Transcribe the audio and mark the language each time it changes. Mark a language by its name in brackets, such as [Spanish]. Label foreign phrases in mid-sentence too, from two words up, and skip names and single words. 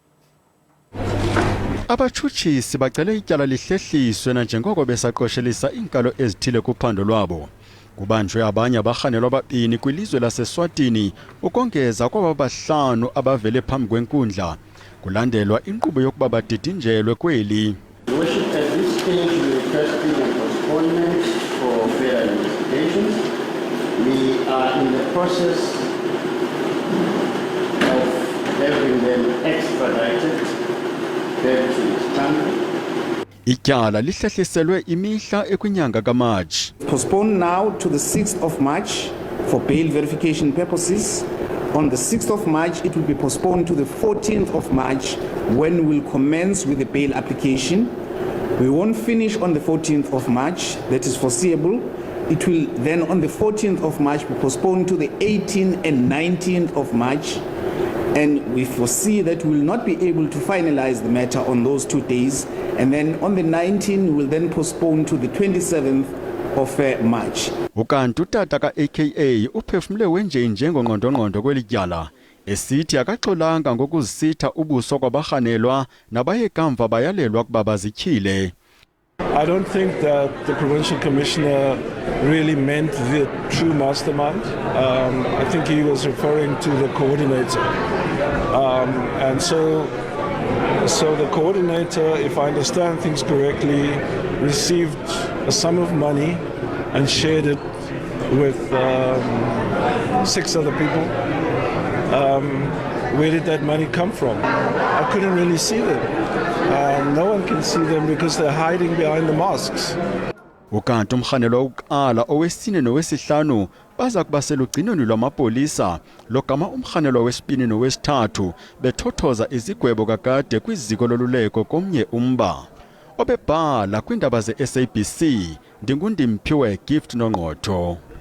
[Xhosa] Abatshutshisi bacele ityala lihlehliswe nanjengoko besaqoshelisa iinkalo ezithile kuphando lwabo. Kubanjwe abanye abarhanelwa ababini kwilizwe laseSwatini ukongeza kwaba bahlanu abavele phambi kwenkundla. Kulandelwa inkqubo yokuba badidinjelwe kweli. [English] We are in the process of having them extradited. [Xhosa] Ityala lihlehliselwe imihla ekwinyanga kaMatshi. [English] Postponed now to the 6th of March for bail verification purposes. On the 6th of March, it will be postponed to the 14th of March when we'll commence with the bail application. We won't finish on the 14th of March, that is foreseeable. It will then on the 14th of March be postponed to the 18th and 19th of March. And we foresee that we will not be able to finalize the matter on those 2 days. And then on the 19th, we will then postpone to the 27th of March. [Xhosa] Ukanti utata ka-aka uphefumle wenje ngongqondo kweli tyala esithi akaxolanga ngokuzisitha ubuso kwabarhanelwa nabayekamva bayalelwa kuba bazityhile. [English] I don't think that the provincial commissioner really meant the true mastermind. I think he was referring to the coordinator. And so the coordinator, if I understand things correctly, received a sum of money and shared it with 6 other people. Where did that money come from? I couldn't really see them. No one can see them because they're hiding behind the masks. [Xhosa] Ukanti umrhanelwa wokuqala owesine nowesihlanu baza kuba selugcinweni lwamapolisa logama umrhanelwa wesibini nowesithathu bethothoza izigwebo kakade kwiziko loluleko komnye umba. Obebhala kwiindaba ze-SABC ndingundimphiwe Gift Nongqotho.